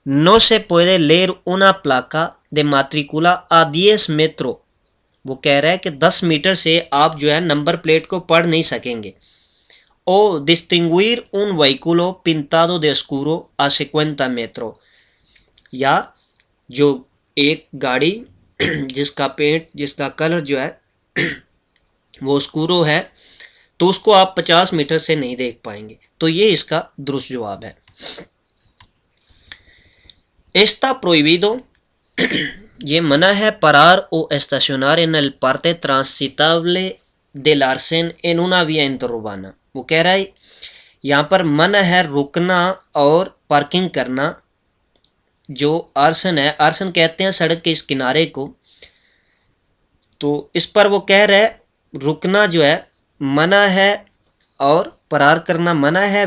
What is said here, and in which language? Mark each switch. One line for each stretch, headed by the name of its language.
Spanish: no se puede leer una placa de matrícula a 10 metros،
Urdu: وہ کہہ رہا ہے کہ 10 میٹر سے آپ جو ہے نمبر پلیٹ کو پڑھ نہیں سکیں گے۔ او
Spanish: distinguir un vehículo pintado de oscuro a 50 metros،
Urdu: یا جو ایک گاڑی جس کا کلر جو ہے وہ اسکورو ہے تو اس کو آپ 50 میٹر سے نہیں دیکھ پائیں گے. تو یہ اس کا درست جواب ہے.
Spanish: Está prohibido
Urdu: یہ منع ہے
Spanish: parar o estacionar en el parte transitable del arcén en una vía interurbana.
Urdu: وہ کہہ رہا ہے یہاں پر منع ہے رکنا اور پارکنگ کرنا جو آرسن ہے. آرسن کہتے ہیں سڑک کے اس کنارے کو. تو اس پر وہ کہہ رہے رکنا جو ہے منع ہے اور پرار کرنا منع ہے.